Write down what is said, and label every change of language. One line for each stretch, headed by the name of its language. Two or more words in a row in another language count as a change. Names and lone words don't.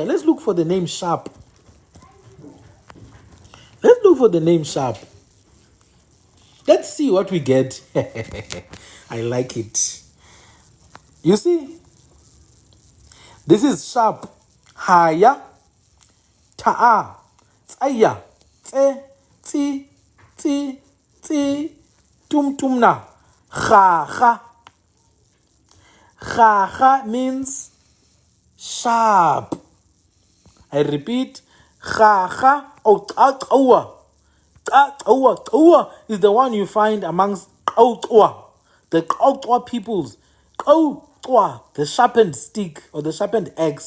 English: Let's look for the name Sharp. Let's look for the name Sharp. Let's see what we get. I like it. You see, this is Sharp. Haya, ta'a, tsaya, tse, tsi, tumna, kha. Kha means sharp. I repeat, kha or Xhosa. Xhosa is the one you find amongst Xhosa, the Xhosa peoples. Xhosa, the sharpened stick or the sharpened axe.